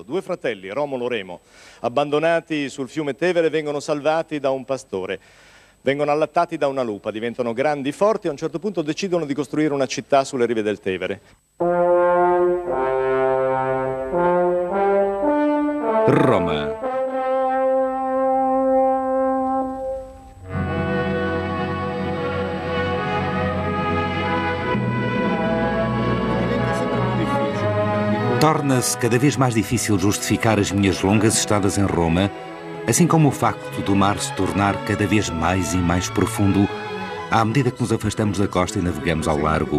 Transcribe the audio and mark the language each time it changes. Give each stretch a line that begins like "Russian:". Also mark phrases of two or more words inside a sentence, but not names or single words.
Italian: Due fratelli, Romolo e Remo, abbandonati sul fiume Tevere, vengono salvati da un pastore. Vengono allattati da una lupa, diventano grandi, forti e a un certo punto decidono di costruire una città sulle rive del Tevere. Roma.
Portuguese: Torna-se cada vez mais difícil justificar as minhas longas estadas em Roma, assim como o facto do mar se tornar cada vez mais e mais profundo à medida que nos afastamos da costa e navegamos ao largo.